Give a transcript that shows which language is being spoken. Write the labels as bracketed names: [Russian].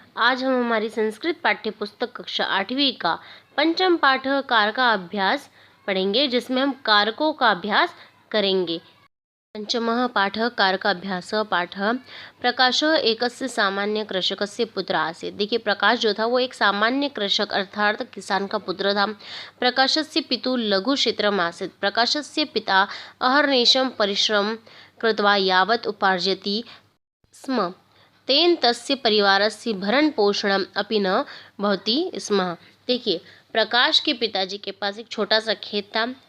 [Hindi] आज हम हमारी संस्कृत पाठ्य पुस्तक कक्षा 8वीं का पंचम पाठ कार का अभ्यास पढ़ेंगे, जिसमें हम कारकों का अभ्यास करेंगे। [Sanskrit] पंचमः पाठः कारकाभ्यासः पाठः प्रकाशः एकस्य सामान्य कृषकस्य पुत्र आसीत्। [Hindi] देखिए, प्रकाश जो था वो एक सामान्य कृषक अर्थात किसान का पुत्र था। [Sanskrit] प्रकाशस्य पितुः लघु क्षेत्रम् आसीत्। प्रकाशस्य पिता अहर्निशं परिश्रमं कृत्वा यावत् उपार्जयति स्म तेन तस्य परिवारस्य भरण पोषणम अपि न भवति स्म। [Hindi] देखिए, प्रकाश के पिताजी के पास एक छोटा सा खेत था।